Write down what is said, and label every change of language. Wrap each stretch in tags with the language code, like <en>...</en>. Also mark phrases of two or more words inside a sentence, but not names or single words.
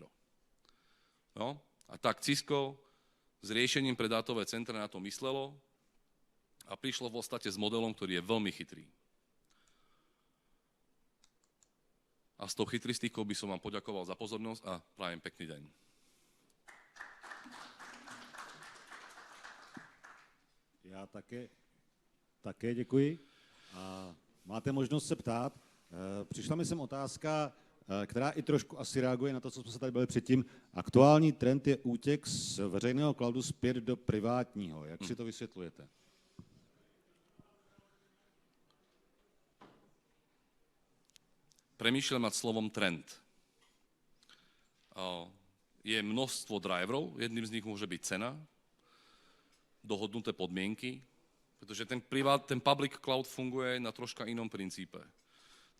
<sk>No? A tak Cisco s riešením pre dátové centra na to myslelo a prišlo v podstate s modelom, ktorý je veľmi chytrý. A s tou chytristikou by som vám poďakoval za pozornosť a prajem pekný deň.</sk> <cs>Já také děkuji. A máte možnost se ptát. Přišla mi sem otázka, která i trošku asi reaguje na to, co jsme se tady byli předtím. Aktuální trend je útěk z veřejného cloudu zpět do privátního. Jak si to vysvětlujete?</cs> <sk>Premýšľam nad slovom trend. Je množstvo driverov, jedným z nich môže byť cena, dohodnuté podmienky, pretože ten</sk> <en>public cloud</en> <sk>funguje na troška inom princípe.</sk>